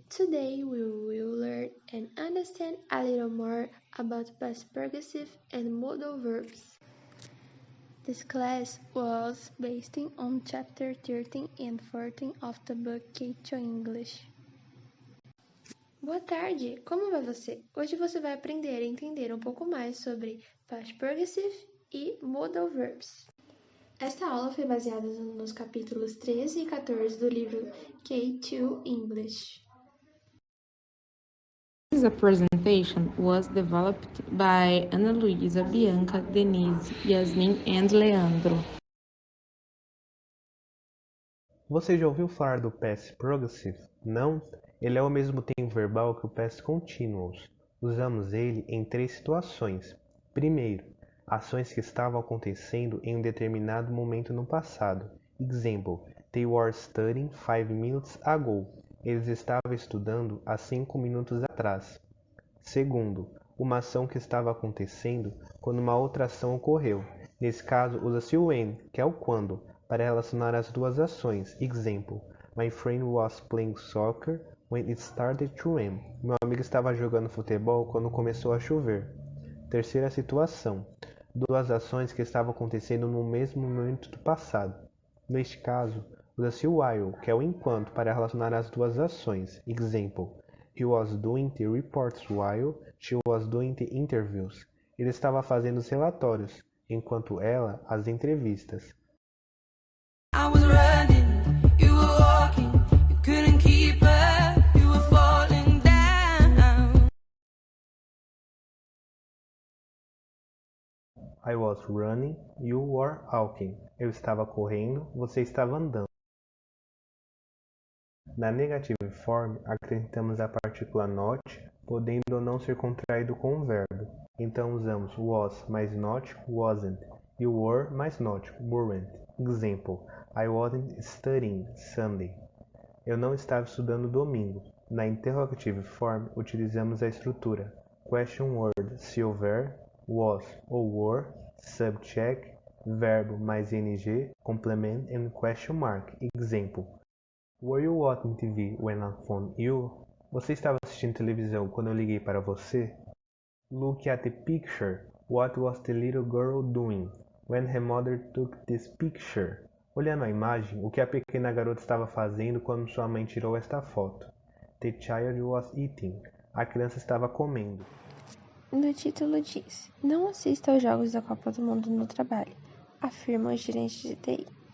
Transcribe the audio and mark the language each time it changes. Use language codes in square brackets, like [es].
[en] Today we will learn and understand a little more about past progressive and modal verbs. This class was based on chapter 13 and 14 of the book K2 English. [pt] Boa tarde, como vai você? Hoje você vai aprender a entender um pouco mais sobre past progressive e modal verbs. Esta aula foi baseada nos capítulos 13 e 14 do livro K2 English. [en] This presentation was developed by Ana Luísa, Bianca, Denise, Yasmin and Leandro. [pt] Você já ouviu falar do past progressive? Não? Ele é o mesmo tempo verbal que o past continuous. Usamos ele em 3 situações. Primeiro, ações que estavam acontecendo em um determinado momento no passado. [en] Example, they were studying 5 minutes ago. [pt] Eles estavam estudando há 5 minutos atrás. Segundo, uma ação que estava acontecendo quando uma outra ação ocorreu. Nesse caso, usa-se o when, que é o quando, para relacionar as duas ações. [en] Example, my friend was playing soccer when it started to rain. [pt] Meu amigo estava jogando futebol quando começou a chover. Terceira situação, duas ações que estavam acontecendo no mesmo momento do passado. Neste caso, usa-se o while, que é o enquanto, para relacionar as duas ações. [en] Example, he was doing the reports while she was doing the interviews. [pt] Ele estava fazendo os relatórios, enquanto ela as entrevistas. [en] I was running, you were walking, you couldn't keep up, you were falling down. I was running, you were walking. [pt] Eu estava correndo, você estava andando. Na negative form, acrescentamos a partícula not, podendo ou não ser contraído com o verbo. Então usamos was mais not, wasn't, e were mais not, weren't. [en] Example, I wasn't studying Sunday. [pt] Eu não estava estudando domingo. Na interrogative form, utilizamos a estrutura question word se houver, was ou were, subject, verbo mais ing, [en] complement and question mark. Example, were you watching TV when I phoned you? [pt] Você estava assistindo televisão quando eu liguei para você? [en] Look at the picture. What was the little girl doing when her mother took this picture? [pt] Olhando a imagem, o que a pequena garota estava fazendo quando sua mãe tirou esta foto? [en] The child was eating. [pt] A criança estava comendo. No título diz: não assista aos Jogos da Copa do Mundo no trabalho, afirma o gerente de TI.